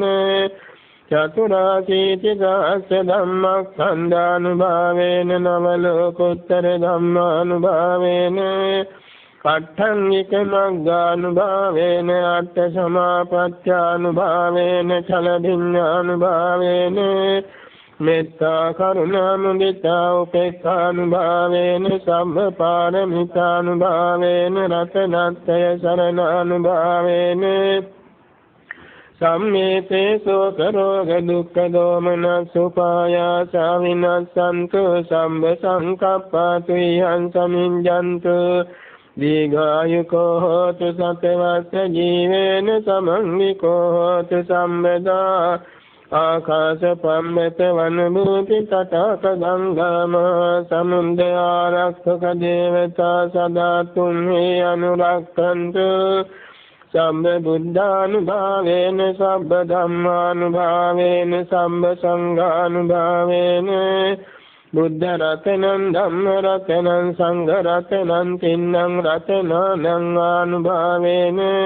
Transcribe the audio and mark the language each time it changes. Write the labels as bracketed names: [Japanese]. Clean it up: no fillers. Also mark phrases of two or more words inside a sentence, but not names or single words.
[Pali] චතුරාසීති සහස්ස ධම්මස්කන්ධානුභාවේන නවලෝකෝත්තර ධම්මානුභාවේන අට්ඨංගික මග්ගානුභාවේන අට්ඨ සමාපත්‍යානුභාවේන චලදිඤ්ඤානුභාවේන මෙත්තා කරුණා මුදිතා උපේක්ඛානුභාවේන සම්ම පාරමිතානුභාවේන රතනත්‍රය සරණානුභාවේන සම්මේතේ සෝක රෝග දුක්ඛ දෝමනස් උපායාස විනස්සන්තු සම්බ සංකප්පතු යං සමිඤ්ඤන්තු දීඝායුකෝ හෝතු සතවස්ස ජීවේන සමන්විකෝ හෝතු සම්බදා ආකාශ පම්මත වන භූති තටාක ගංගාම සමුද්ද ආරක්ෂක දේවතා සදා තුම්හි අනුරක්ඛන්තු සම්බ බුද්ධානුභාවේන සම්බ ධම්මානුභාවේන සම්බ සංඝානුභාවේන බුද්ධ රතනං ධම්ම රතනං සංඝ රතනං තින්නං රතනං ආනුභාවේන